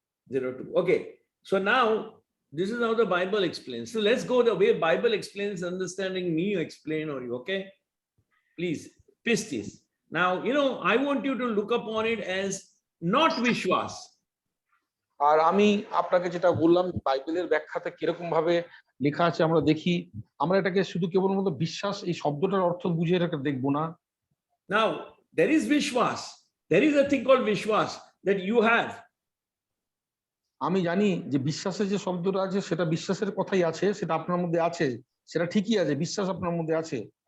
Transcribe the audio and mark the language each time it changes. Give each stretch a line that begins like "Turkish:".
English: 4102. Okay. So now this is how the Bible explains. So let's go the way Bible explains, understanding me explain or you, okay? Please, pistis. Now, you know, I want you to look upon it as not vishwas.
Bangla: আর আমি আপনাকে যেটা বললাম বাইবেলের ব্যাখ্যাতে কিরকম ভাবে লেখা আছে আমরা দেখি, আমরা এটাকে শুধু কেবলমাত্র বিশ্বাস এই শব্দটার অর্থ বুঝে এটাকে দেখবো না।
English: Now, there is vishwas. There is a thing called vishwas that you have.
Bangla: আমি জানি যে বিশ্বাসের যে শব্দটা আছে সেটা বিশ্বাসের কথাই আছে, সেটা আপনার মধ্যে আছে, সেটা ঠিকই আছে, বিশ্বাস আপনার মধ্যে আছে।